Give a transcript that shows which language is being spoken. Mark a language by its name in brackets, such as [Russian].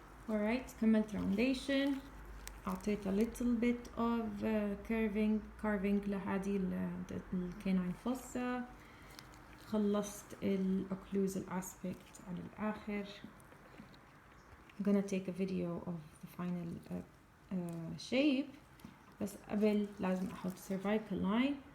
[English] Alright, كملت roundation. [Arabic] أعطيت [English] a little bit of carving لهذه ال canine fossa. [Arabic] خلصت ال occlusal aspect على الآخر. [English] I'm gonna take a video of the final shape. [Arabic] بس قبل لازم أحط cervical line.